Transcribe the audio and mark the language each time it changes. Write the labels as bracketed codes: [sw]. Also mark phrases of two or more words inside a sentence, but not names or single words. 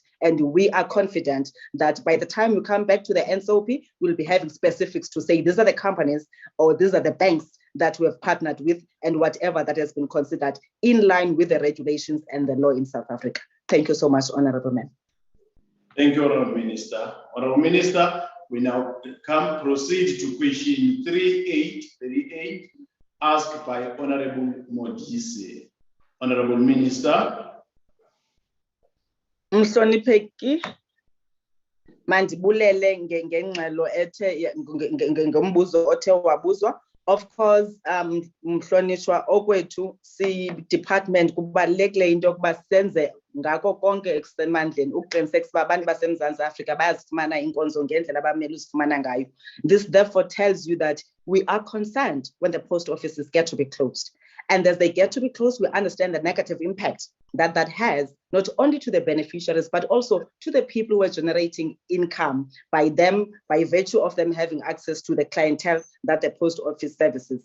[en] And we are confident that by the time we come back to the NSOP, we'll be having specifics to say these are the companies or these are the banks that we have partnered with and whatever that has been considered in line with the regulations and the law in South Africa. Thank you so much, Honourable Man. Thank you, Honourable Minister. Honourable Minister, we now proceed to question 3838 asked by Honourable Modise. Honourable Minister. [xh] Mhlonipheki, mandibulele ngengxelo ethe ngombuzo othe wabuzwa. [en] Of course, [xh] mhlonishwa okwethu si department kubalekile into yokuba senze ngako konke ekusemandleni ukuqinisekisa uba abantu baseMzantsi Afrika bayazifumana inkonzo ngendlela abamele uzifumana ngayo. [en] This therefore tells you that we are concerned when the post offices get to be closed. And as they get to be closed, we understand the negative impact that has, not only to the beneficiaries, but also to the people who are generating income by virtue of them having access to the clientele that the post office services.